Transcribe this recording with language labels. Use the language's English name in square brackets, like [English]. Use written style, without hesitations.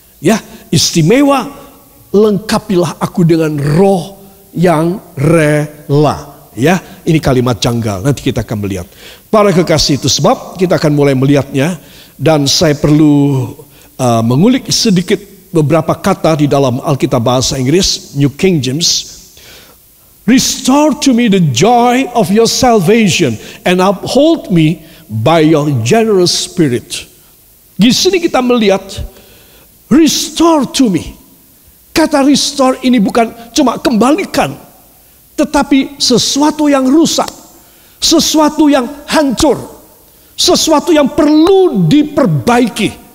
[Indonesian] Ya, istimewa, lengkapilah aku dengan roh yang rela. Ya, ini kalimat janggal. Nanti kita akan melihat. Para kekasih, itu sebab kita akan mulai melihatnya, dan saya perlu mengulik sedikit beberapa kata di dalam Alkitab bahasa Inggris, New King James. [English] Restore to me the joy of your salvation and uphold me by your generous spirit. [Indonesian] Di sini kita melihat [English] restore to me. [Indonesian] Kata restore ini bukan cuma kembalikan, tetapi sesuatu yang rusak, sesuatu yang hancur, sesuatu yang perlu diperbaiki.